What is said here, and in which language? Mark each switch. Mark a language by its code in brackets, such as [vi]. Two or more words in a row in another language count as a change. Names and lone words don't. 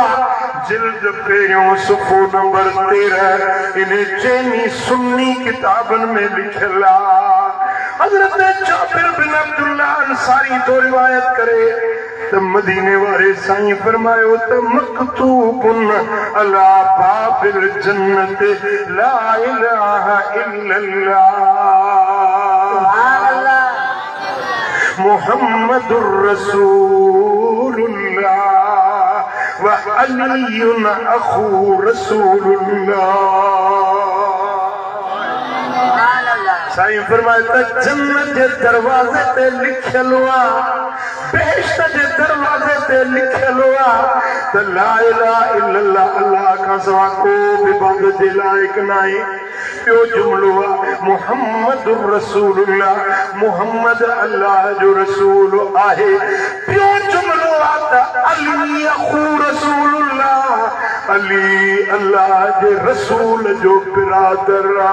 [sd] जिल्द पहिरियों सुफ़ो नंबर 13 इन चइनी सुन्नी किताबनि में लिखियल हज़रत जाबिर बिन अब्दुल्लाह अंसारी तो रिवायत करे त मदीने वारे साईं फरमायो त [ar] مكتوب على باب الجنة لا إله إلا الله محمد رسول الله وعلي أخو رسول الله. [sd] साईं फरमाए त जन्नत जे दरवाज़े ते लिखियल बेहश्त जे दरवाज़े ते लिखियल त [ar] لا إله إلا الله [sd] अल्लाह खां सवा को बि इबादत जे लाइक़ नाहे। ॿियो जुमिलो [ar] محمد رسول الله [sd] मुहम्मद अल्लाह जो रसूल आहे। ॿियो जुमिलो त [ar] علي أخو رسول الله [sd] अली अल्लाह जे रसूल जो बिरादर